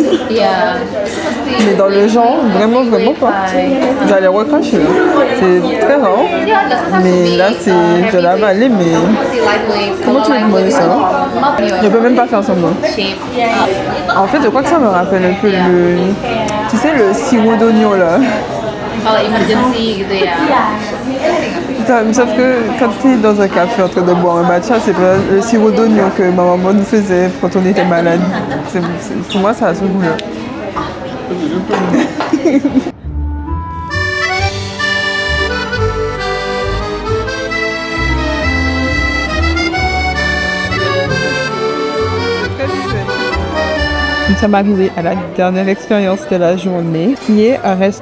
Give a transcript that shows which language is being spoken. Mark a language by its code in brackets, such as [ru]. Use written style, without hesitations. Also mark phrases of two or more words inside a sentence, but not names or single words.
[fr] Mais dans le genre, vraiment pas. J'allais recracher là. C'est très rare. Mais là, c'est de l'avaler, mais comment tu veux manger ça? Je peux même pas faire semblant. En fait, je crois que ça me rappelle un peu tu sais, le sirop d'oignon là. [id] Kalau emergency gitu ya. [fr] Sauf que quand tu es dans un café en train de boire un matcha, c'est pas le sirop d'oignon que ma maman nous faisait quand on était malade. Pour moi, ça a ce goût-là. Nous sommes arrivés à la dernière expérience de la journée, qui est un restaurant.